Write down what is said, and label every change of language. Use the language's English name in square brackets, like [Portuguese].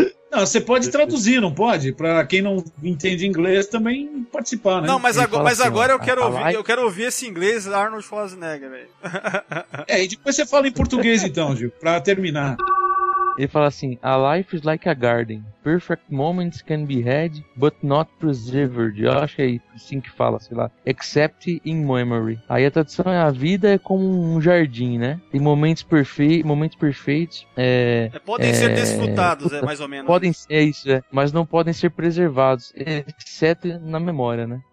[Portuguese] Não, você pode traduzir, não pode? Pra quem não entende inglês também participar, né? Não, mas agora eu quero ouvir esse inglês Arnold Schwarzenegger, velho. É, e depois você fala em português então, Gil, pra terminar. Ele fala assim: [English] a life is like a garden. Perfect moments can be had, but not preserved. [Portuguese] Eu acho que é assim que fala, sei lá. [English] Except in memory. [Portuguese] Aí a tradução é: a vida é como um jardim, né? Tem momentos perfeitos. Podem ser desfrutados, mais ou menos. Mas não podem ser preservados, exceto na memória, né?